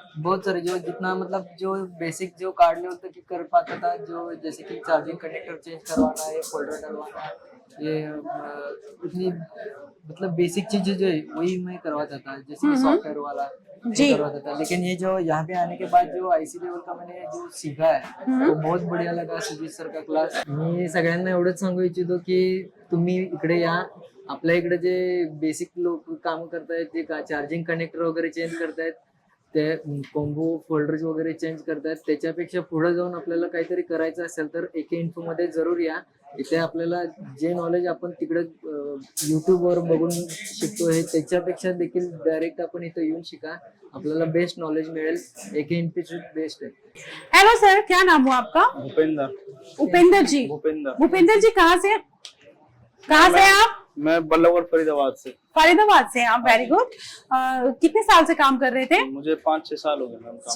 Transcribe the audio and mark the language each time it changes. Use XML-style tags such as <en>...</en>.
<hi>बहुत सारे जो जितना मतलब जो बेसिक जो कार्ड लेवल तक कर पाता था, जो जैसे कि चार्जिंग कनेक्टर चेंज करवाना है, फोल्डर डलवाना है, ये इतनी मतलब बेसिक चीजें जो है वही मैं करवाता था, जैसे कि सॉफ्टवेयर वाला जी करवाता था। लेकिन ये जो यहाँ पे आने के बाद जो आयसी लेवल का मैंने जो सीखा है वो बहुत बढ़िया लगा सुजीत सर का क्लास।</hi> <mr>मी सगळ्यांना एवढंच सांगू इच्छितो की तुम्ही इकडे या, आपल्या इकडे जे बेसिक लोक काम करतायत, जे चार्जिंग कनेक्टर वगैरे चेंज करतायत, ते कॉम्बो फोल्डर्स वगैरे चेंज करतायत, त्याच्यापेक्षा पुढे जाऊन आपल्याला काहीतरी करायचं असेल तर एके इन्फो मध्ये जरूर या। इथे आपल्याला जे नॉलेज आपण तिकडे यूट्यूबवर बघून शिकतो आहे त्याच्यापेक्षा देखील डायरेक्ट आपण इथे येऊन शिका, आपल्याला बेस्ट नॉलेज मिळेल।</mr> <hi>एके इन्स्टिट्यूट बेस्ट है। हेलो सर, क्या नाम हुआ आपका? भूपेंद्र। उपेंद्र जी। भूपेंद्र जी कहाँ से आप? मैं बल्लभगढ़ फरीदाबाद से। फरीदाबाद से आप, वेरी गुड। कितने साल से काम कर रहे थे? मुझे 5-6 साल हो गए मैम काम।</hi>